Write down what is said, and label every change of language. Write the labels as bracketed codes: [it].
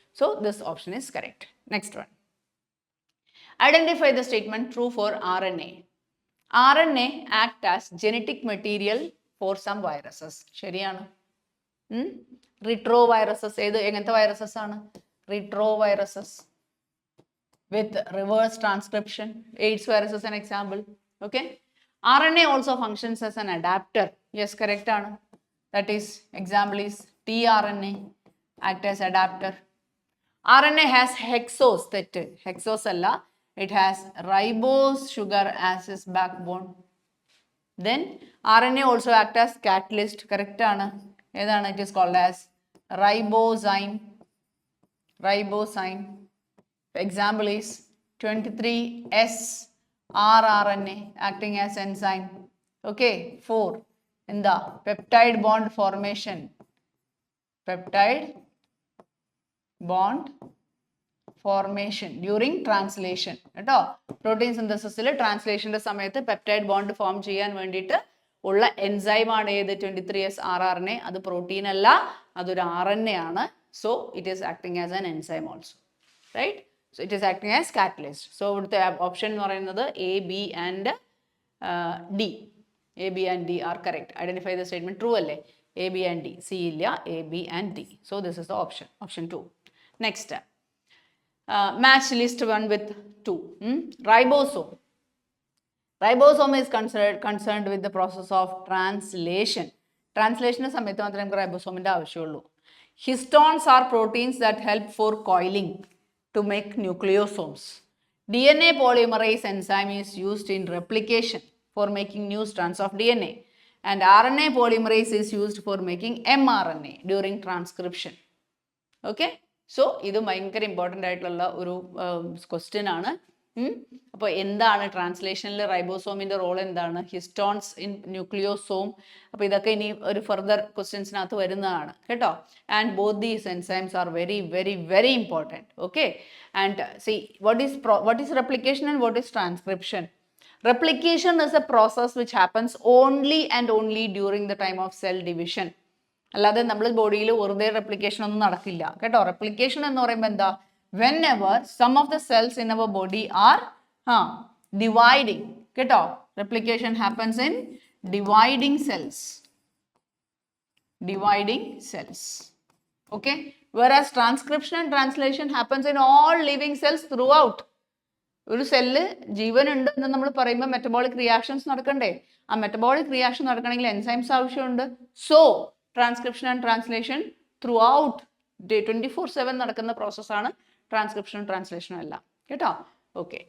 [en] So this option is correct. Next one. Identify the statement true for RNA. RNA act as genetic material for some viruses. [ml] ശരിയാണ്. Retroviruses എങ്ങനത്തെ viruses ആണ്? [en] Retroviruses with reverse transcription. AIDS virus is an example. Okay. RNA also functions as an adapter. Yes, correct ആണ്. That is, example is tRNA act as adapter. RNA has hexose. തെറ്റ്. Hexose അല്ല. It has ribose sugar as its backbone. Then RNA also act as catalyst. [ml] Correct ആണ്. ഏതാണ്? [en] It is called as ribozyme. Ribozyme. Example is 23S rRNA acting as enzyme. Okay. 4. എന്താ? Peptide bond formation. Peptide bond formation during translation. [ml] കേട്ടോ, protein സിന്തസിസിൽ ട്രാൻസ്ലേഷൻ്റെ സമയത്ത് peptide bond form ചെയ്യാൻ വേണ്ടിയിട്ട് ഉള്ള എൻസൈമാണ് ഏത്? 23S rRNA. അത് പ്രോട്ടീൻ അല്ല, അതൊരു RNA ആണ്. [en] So it is acting as an enzyme also, right? So it is acting as catalyst. [ml] So ഇവിടുത്തെ ഓപ്ഷൻ എന്ന് പറയുന്നത് A, B and D. [en] A, B and D are correct. Identify the statement true അല്ലേ? A, B and D. [ml] C ഇല്ല, [en] A, B and D. So this is the option. Option 2. Next. Match list 1 with 2. Ribosome. Ribosome is concerned with the process of translation. [ml] Translation സമയത്ത് മാത്രമേ നമുക്ക് റൈബോസോമിൻ്റെ ആവശ്യമുള്ളൂ. [en] Histones are proteins that help for coiling to make nucleosomes. DNA polymerase enzyme is used in replication for making new strands of DNA. And RNA polymerase is used for making mRNA during transcription. Okay. [ml] So ഇത് ഭയങ്കര important ആയിട്ടുള്ള ഒരു question ആണ്. അപ്പോൾ എന്താണ് ട്രാൻസ്ലേഷനിൽ റൈബോസോമിൻ്റെ role എന്താണ്? [en] Histones in nucleosome. [ml] അപ്പോൾ ഇതൊക്കെ ഇനി ഒരു ഫർദർ ക്വസ്റ്റ്യൻസിനകത്ത് വരുന്നതാണ് കേട്ടോ. [en] And both these enzymes are very very very important. Okay. And C what is replication and what is transcription? Replication is a process which happens only and only during the time of cell division. [ml] അല്ലാതെ നമ്മൾ ബോഡിയിൽ വെറുതെ replication ഒന്നും നടക്കില്ല കേട്ടോ. Replication എന്ന് പറയുമ്പോൾ എന്താ? [en] Whenever some of the cells in our body are dividing കേട്ടോ. Replication happens in dividing cells. Dividing cells. Okay. whereas transcription and translation happens in all living cells throughout. [ml] ഒരു cell ജീവനുണ്ട് എന്ന് നമ്മൾ പറയുമ്പോൾ metabolic reactions നടക്കണ്ടേ? ആ metabolic reaction നടക്കണമെങ്കിൽ enzymes ആവശ്യമുണ്ട്. [en] so transcription and translation throughout 24/7 [ml] നടക്കുന്ന പ്രോസസ്സാണ് ട്രാൻസ്ക്രിപ്ഷനും ട്രാൻസ്ലേഷനും എല്ലാം കേട്ടോ. ഓക്കെ.